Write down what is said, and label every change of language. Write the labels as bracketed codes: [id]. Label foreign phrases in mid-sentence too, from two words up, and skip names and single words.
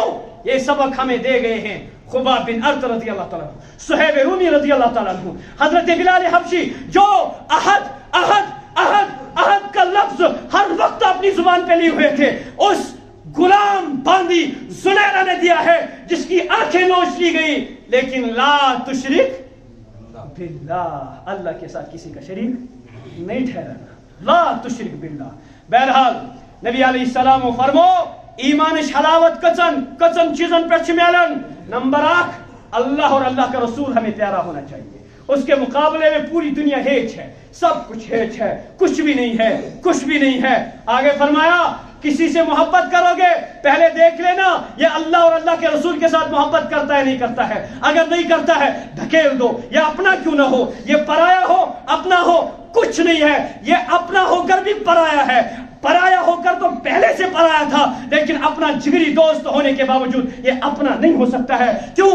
[ur] یہ سبق ہمیں دے گئے ہیں خباب بن ارت [ar] رضی اللہ تعالیٰ عنہ، [ur] صہیب رومی [ar] رضی اللہ تعالیٰ عنہ، [ur] حضرت بلال حبشی، جو احد احد احد احد کا لفظ ہر وقت اپنی زبان پہ لیے ہوئے تھے، اس غلام باندی زنیرہ نے دیا ہے جس کی آنکھیں نوچ لی گئی، لیکن [ar] لا تشرک باللہ، [ur] اللہ کے ساتھ کسی کا شریک نہیں ٹھہرانا، [ar] لا تشرک باللہ۔ [ur] بہرحال نبی [ar] علیہ السلام [ks] فرمو ایمانش حلاوت کچن چیزن پہ ملن، [ur] نمبر 1 اللہ اور اللہ کا رسول ہمیں پیارا ہونا چاہیے، اس کے مقابلے میں پوری دنیا ہیچ ہے، سب کچھ ہیچ ہے، کچھ بھی نہیں ہے، کچھ بھی نہیں ہے۔ آگے فرمایا کسی سے محبت کرو گے پہلے دیکھ لینا یہ اللہ اور اللہ کے رسول کے ساتھ محبت کرتا ہے نہیں کرتا ہے، اگر نہیں کرتا ہے دھکیل دو، یہ اپنا کیوں نہ ہو، یہ پرایا ہو اپنا ہو کچھ نہیں ہے، یہ اپنا ہو کر بھی پرایا ہے، پرایا ہو کر تو پہلے سے پرایا تھا، لیکن اپنا جگری دوست ہونے کے باوجود یہ اپنا نہیں ہو سکتا ہے، کیوں؟